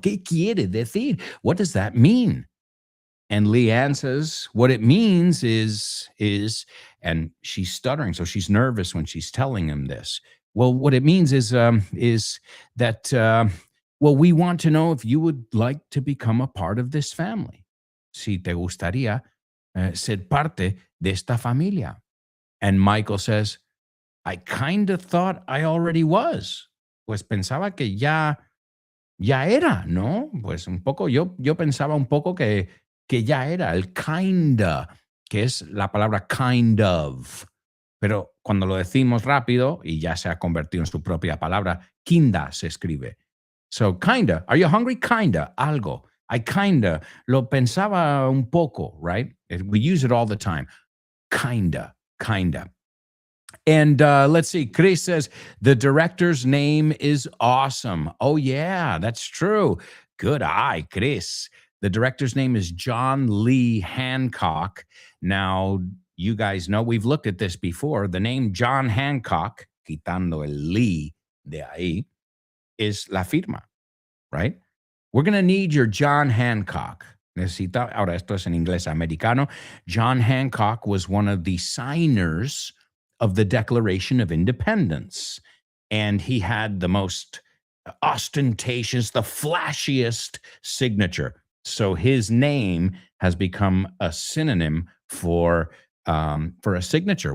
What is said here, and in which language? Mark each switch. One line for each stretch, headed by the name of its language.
Spanish: ¿Qué quiere decir?
English: What does that mean? And Leanne says, what it means is, and she's stuttering, so she's nervous when she's telling him this. Well, what it means is that, we want to know if you would like to become a part of this family.
Spanish: Si te gustaría ser parte de esta familia.
English: And Michael says, I kind of thought I already was.
Spanish: Pues pensaba que ya era, ¿no? Pues un poco, yo pensaba un poco que ya era, el kinda, que es la palabra kind of. Pero cuando lo decimos rápido, y ya se ha convertido en su propia palabra, kinda se escribe.
English: So, kinda, are you hungry? Kinda,
Spanish: algo.
English: I kinda
Spanish: lo pensaba un poco, right?
English: We use it all the time. Kinda. And let's see. Chris says the director's name is awesome. Oh, yeah, that's true. Good eye, Chris. The director's name is John Lee Hancock. Now, you guys know we've looked at this before. The name John Hancock,
Spanish: quitando el Lee de ahí,
English: is la firma, right? We're going to need your John Hancock.
Spanish: Ahora, esto es en inglés americano.
English: John Hancock was one of the signers of the Declaration of Independence. And he had the most ostentatious, the flashiest signature. So his name has become a synonym for a signature.